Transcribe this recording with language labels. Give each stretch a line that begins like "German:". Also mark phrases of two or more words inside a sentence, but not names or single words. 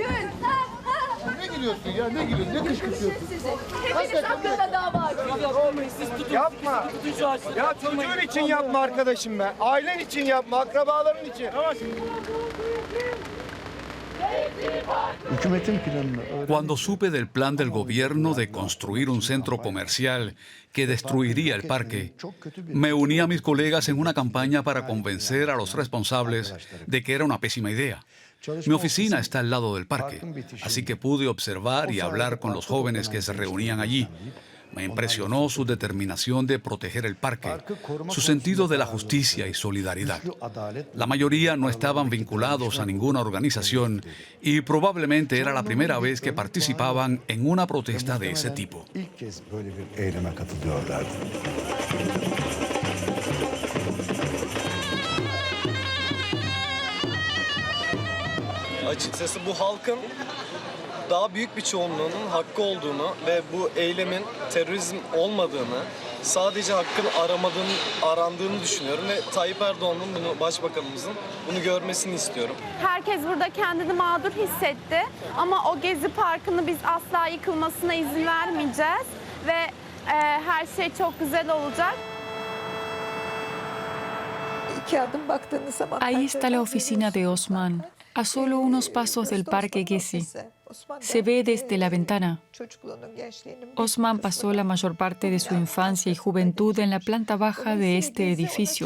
Turkish: Ne gülüyorsun ya? Ne gülüyorsun? Ne kışkırtıyorsun? Hepiniz hakkında dava açın. Yapma. Ya çocuğun için yapma arkadaşım be. Ailen için yapma, akrabaların için.
Spanish: Cuando supe del plan del gobierno de construir un centro comercial que destruiría el parque, me uní a mis colegas en una campaña para convencer a los responsables de que era una pésima idea. Mi oficina está al lado del parque, así que pude observar y hablar con los jóvenes que se reunían allí. Me impresionó su determinación de proteger el parque, su sentido de la justicia y solidaridad. La mayoría no estaban vinculados a ninguna organización y probablemente era la primera vez que participaban en una protesta de ese tipo.
Turkish: Açıkçası bu halkın daha büyük bir çoğunluğunun hakkı olduğunu ve bu eylemin terörizm olmadığını, sadece hakkın arandığını düşünüyorum ve Tayyip Erdoğan'ın bunu, başbakanımızın bunu görmesini istiyorum. Herkes burada kendini mağdur hissetti ama o Gezi Parkı'nı biz asla yıkılmasına izin vermeyeceğiz ve her şey çok güzel olacak.
Spanish: Ahí está la oficina de Osman, a solo unos pasos del Parque Gezi. Se ve desde la ventana. Osman pasó la mayor parte de su infancia y juventud en la planta baja de este edificio.